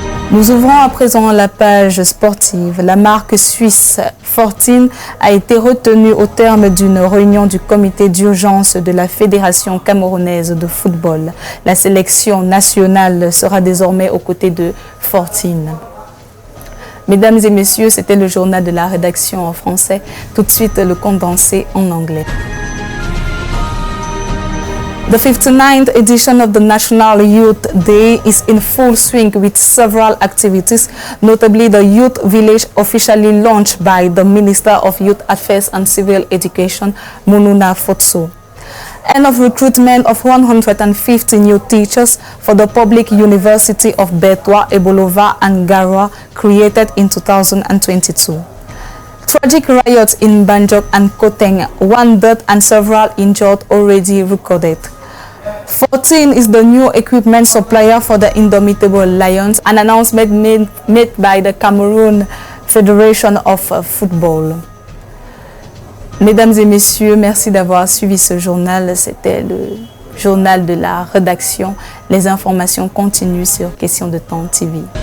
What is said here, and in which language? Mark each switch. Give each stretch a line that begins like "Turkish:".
French: Nous ouvrons à présent la page sportive. La marque suisse Fortine a été retenue au terme d'une réunion du comité d'urgence de la Fédération camerounaise de football. La sélection nationale sera désormais aux côtés de Fortine. Mesdames et messieurs, c'était le journal de la rédaction en français. Tout de suite, le condensé en anglais.
English: The 59th edition of the National Youth Day is in full swing with several activities, notably the Youth Village officially launched by the Minister of Youth Affairs and Civil Education, Mununa Fotso. End of recruitment of 150 new teachers for the Public University of Bertoua, Ebolova and Garoua, created in 2022. Tragic riots in Mbandjok and Nkoteng, 1 death and several injured already recorded. Fortine is the new equipment supplier for the Indomitable Lions, an announcement made by the Cameroon Federation of Football.
French: Mesdames et messieurs, merci d'avoir suivi ce journal. C'était le journal de la rédaction. Les informations continuent sur Question de Temps TV.